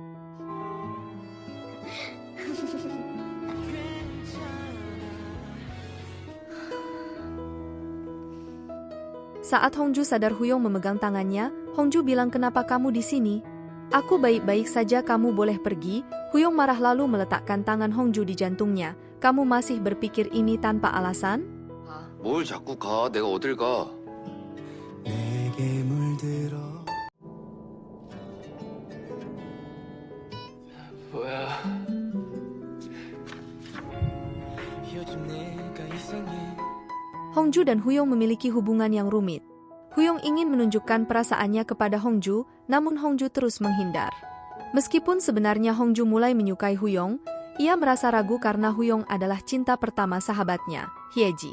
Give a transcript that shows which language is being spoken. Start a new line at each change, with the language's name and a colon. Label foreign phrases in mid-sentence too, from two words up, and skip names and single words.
Indonesian: Saat Hongju sadar, Huyong memegang tangannya. Hongju bilang kenapa kamu di sini? Aku baik-baik saja, kamu boleh pergi. Huyong marah lalu meletakkan tangan Hongju di jantungnya. Kamu masih berpikir ini tanpa alasan?
Korean: 뭘 자꾸 가? 내가 어딜 가? 뭐야?
Indonesian: Hongju dan Huyong memiliki hubungan yang rumit. Huyong ingin menunjukkan perasaannya kepada Hongju, namun Hongju terus menghindar. Meskipun sebenarnya Hongju mulai menyukai Huyong, Ia merasa ragu karena Huyong adalah cinta pertama sahabatnya, Hyeji.